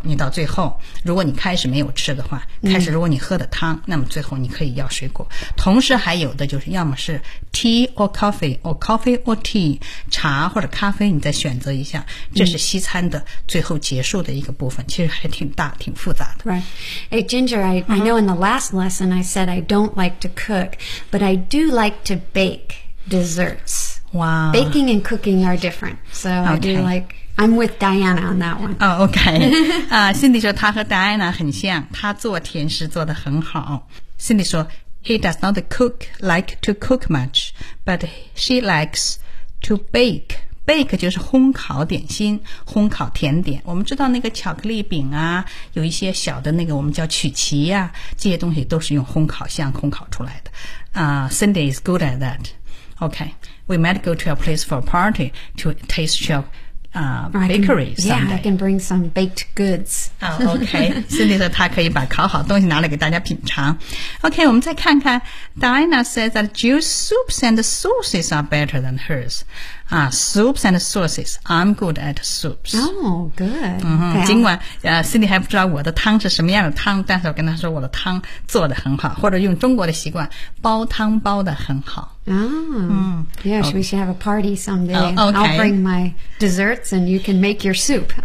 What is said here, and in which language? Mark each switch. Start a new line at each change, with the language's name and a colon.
Chinese: 你到最后，如果你开始没有吃的话，开始如果你喝的汤、嗯，那么最后你可以要水果。同时还有的就是，要么是
English: tea or coffee or coffee or tea
Chinese: 茶或者咖啡，你再选择一下。这是西餐的最后结束的一个部分，嗯、其实还挺大、挺复杂的。
English: Right, hey Ginger, I know in the last lesson I said I don't like to cook, but I do like to bake desserts. Wow, baking and cooking are different, so、 okay. I do like. I'm with Diana on that one. Oh, okay.
Chinese: Cindy 说她和 Diana 很像，她做甜食做得很好。
English: Cindy 说 ，He does not cook like to cook much, but she likes to bake.
Chinese: Bake 就是烘烤点心，烘烤甜点。我们知道那个巧克力饼啊，有一些小的那个我们叫曲奇啊，这些东西都是用烘烤箱烘烤出来的。
English: Cindy is good at that. Okay, we might go to a place for a party to taste show. Bakery someday. I can bring some baked goods. Oh, okay.
Chinese: Cindy 说她可以把烤好东西拿来给大家品尝。
English: Okay,
Chinese: 我们再看看
English: Diana says that Jill's soups and sauces are better than hers. Soups and sauces. I'm good at soups. Oh, good.
Chinese: 嗯、尽管Cindy 还不知道我的汤是什么样的汤，但是我跟她说我的汤做得很好，或者用中国的习惯，煲汤煲得很好。
English: Oh, yes, we should have a party someday. Oh, okay. I'll bring my desserts and you can make your soup.